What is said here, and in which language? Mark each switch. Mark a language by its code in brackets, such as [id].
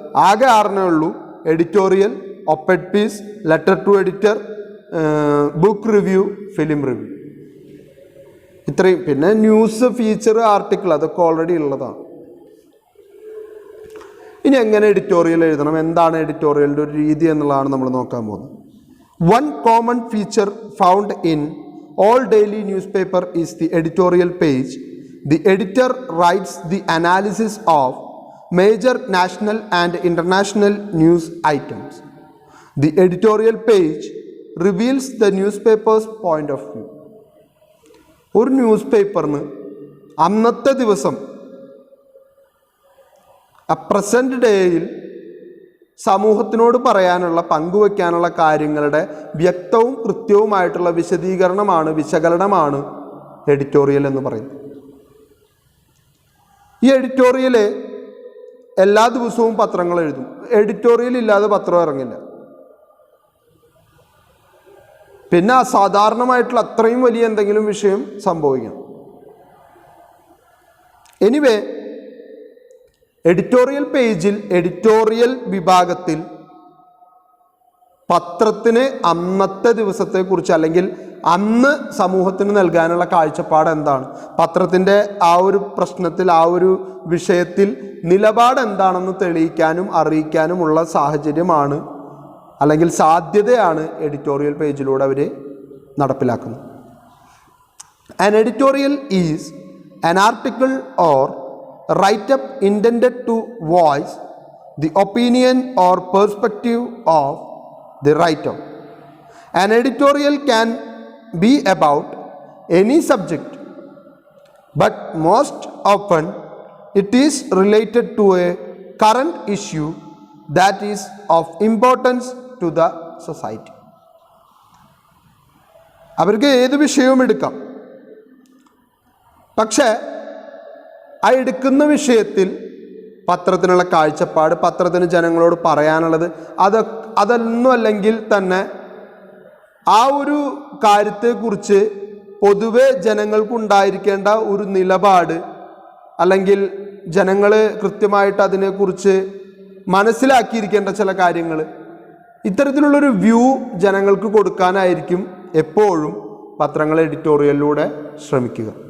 [ml] ആകെ 6 ഉള്ളൂ: editorial, op-ed piece, letter to editor, book review, film review. ഇത്രയും. പിന്നെ ന്യൂസ്, ഫീച്ചർ, ആർട്ടിക്കിൾ അതൊക്കെ ഓൾറെഡി ഉള്ളതാണ്. ഇനി എങ്ങനെ എഡിറ്റോറിയൽ എഴുതണം, എന്താണ് എഡിറ്റോറിയലിൻ്റെ ഒരു രീതി എന്നുള്ളതാണ് നമ്മൾ നോക്കാൻ പോകുന്നത്. [en] One common feature found in all daily newspaper is the editorial page. The editor writes the analysis of major national and international news items. The editorial page reveals the newspaper's point of view. [ml] ഒരു news പേപ്പറിന് അന്നത്തെ ദിവസം present ഡേയിൽ സമൂഹത്തിനോട് പറയാനുള്ള, പങ്കുവയ്ക്കാനുള്ള കാര്യങ്ങളുടെ വ്യക്തവും കൃത്യവുമായിട്ടുള്ള വിശദീകരണമാണ്, വിശകലനമാണ് editorial എന്ന് പറയുന്നത്. ഈ എഡിറ്റോറിയൽ എല്ലാ ദിവസവും പത്രങ്ങൾ എഴുതും. എഡിറ്റോറിയൽ ഇല്ലാതെ പത്രം ഇറങ്ങില്ല. പിന്നെ അസാധാരണമായിട്ടുള്ള അത്രയും വലിയ എന്തെങ്കിലും വിഷയം സംഭവിക്കണം. എനിവേ, എഡിറ്റോറിയൽ പേജിൽ, എഡിറ്റോറിയൽ വിഭാഗത്തിൽ പത്രത്തിന് അന്നത്തെ ദിവസത്തെക്കുറിച്ച്, അല്ലെങ്കിൽ അന്ന് സമൂഹത്തിന് നൽകാനുള്ള കാഴ്ചപ്പാട് എന്താണ്, പത്രത്തിൻ്റെ ആ ഒരു പ്രശ്നത്തിൽ, ആ ഒരു വിഷയത്തിൽ നിലപാട് എന്താണെന്ന് തെളിയിക്കാനും അറിയിക്കാനുമുള്ള സാഹചര്യമാണ്, അല്ലെങ്കിൽ സാധ്യതയാണ് എഡിറ്റോറിയൽ പേജിലൂടെ അവർ നടപ്പിലാക്കുന്നത്. [en] An editorial is an article or write-up intended to voice the opinion or perspective of the writer. An editorial can be about any subject, but most often it is related to a current issue that is of importance to the society. [ml] അവർക്ക് ഏത് വിഷയവും എടുക്കാം, പക്ഷേ ആ എടുക്കുന്ന വിഷയത്തിൽ പത്രത്തിനുള്ള കാഴ്ചപ്പാട്, പത്രത്തിന് ജനങ്ങളോട് പറയാനുള്ളത് അതൊന്നും അല്ലെങ്കിൽ തന്നെ ആ ഒരു കാര്യത്തെക്കുറിച്ച് പൊതുവെ ജനങ്ങൾക്കുണ്ടായിരിക്കേണ്ട ഒരു നിലപാട്, അല്ലെങ്കിൽ ജനങ്ങൾ കൃത്യമായിട്ട് അതിനെക്കുറിച്ച് മനസ്സിലാക്കിയിരിക്കേണ്ട ചില കാര്യങ്ങൾ, ഇത്തരത്തിലുള്ളൊരു വ്യൂ ജനങ്ങൾക്ക് കൊടുക്കാനായിരിക്കും എപ്പോഴും പത്രങ്ങൾ എഡിറ്റോറിയലിലൂടെ ശ്രമിക്കുക.